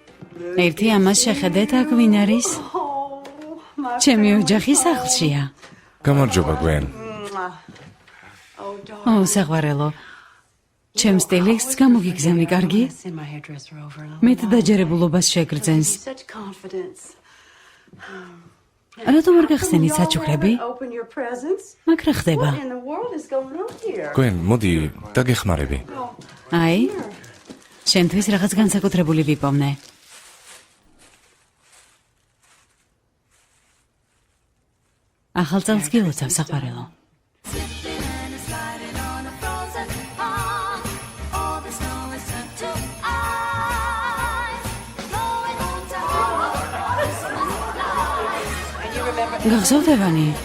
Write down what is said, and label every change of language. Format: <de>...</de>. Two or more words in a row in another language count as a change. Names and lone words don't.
<ka>ერთი ამას შეხედეთ, აქ ვინ არის? ჩემი ოჯახი სახლშია. გამარჯობა გვენ. ო, საყვარელო. ჩემს ტელექსს გამოგიგზავნი, კარგი?</ka> <en>Send my hairdresser over.</en> <ka>მეტ დაჯერებულობას შეგრძენს.</ka> <en>Such confidence.</en> <ka>რატომ არ გახსენი საჩუქრები?</ka> <en>Open your presents.</en> <ka>მაგ რა ხდება?</ka> <en>In the world is going on here?</en> <ka>გვენ, მოდი, დაგეხმარები. აი, შენთვის რაღაც განსაკუთრებული ვიპოვნე. ახალ წელს გილოცავ, საყვარელო. გახსოვთ ევანი?</ka>